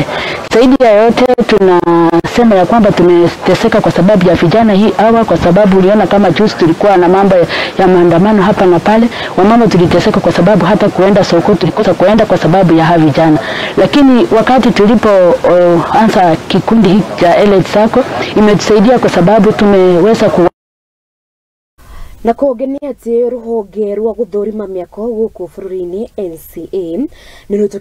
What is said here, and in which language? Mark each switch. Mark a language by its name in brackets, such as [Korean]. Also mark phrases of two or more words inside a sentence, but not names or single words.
[Swahili] Zaidi ya yote tunasema ya kwamba tumeteseka kwa sababu ya vijana hii hawa, kwa sababu uliona kama juzi tulikuwa na mambo ya maandamano hapa na pale. Wamama tuliteseka kwa sababu hata kuenda soko tulikosa kuenda kwa sababu ya hawa vijana. Lakini wakati tulipoanza kikundi hiki cha Elite Sacco imetusaidia kwa sababu tumeweza [Kikuyu] na kugenia ati ruhonge rwa guthurima miako guku bururi-ini NCA